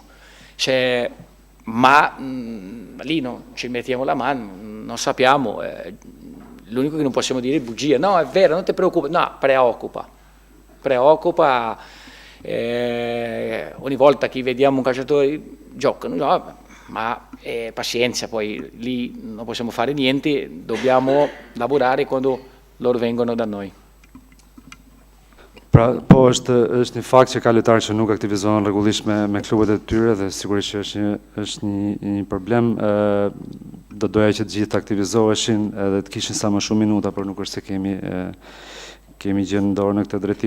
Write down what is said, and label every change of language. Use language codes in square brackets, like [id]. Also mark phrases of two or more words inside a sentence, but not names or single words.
[it] Cioè, ma lì non ci mettiamo la mano, non sappiamo, l'unico che non possiamo dire è bugia, no è vero, non ti preoccupare, no, preoccupa, ogni volta che vediamo un calciatore giocano, no, ma pazienza, poi lì non possiamo fare niente, dobbiamo lavorare quando loro vengono da noi. [sq] Pra, po është një fakt që ka lojtarë që nuk aktivizohen rregullisht me klubet e tyre dhe sigurisht që është një problem. Do doja që të gjithë të aktivizoheshin edhe të kishin sa më shumë minuta, por nuk është se kemi gjë në dorë në këtë drejtim.